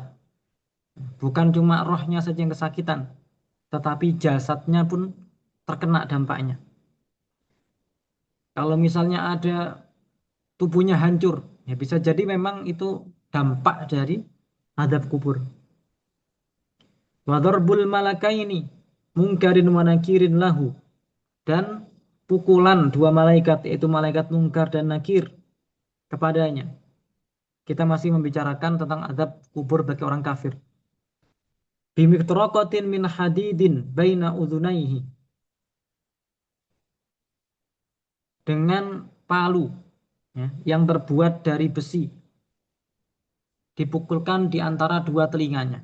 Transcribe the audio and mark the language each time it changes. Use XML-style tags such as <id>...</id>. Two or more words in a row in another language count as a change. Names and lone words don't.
<id>Bukan cuma rohnya saja yang kesakitan, tetapi jasadnya pun terkena dampaknya. Kalau misalnya ada tubuhnya hancur, ya bisa jadi memang itu dampak dari azab kubur.</id> <ar>وضرب الملكين منكر ونكير له,</ar> <id>dan pukulan dua malaikat yaitu malaikat mungkar dan nakir kepadanya. Kita masih membicarakan tentang azab kubur bagi orang kafir.</id> <ar>بمطرقة من حديد بين أذنيه,</ar> <id>dengan palu ya, yang terbuat dari besi dipukulkan di antara dua telinganya.</id>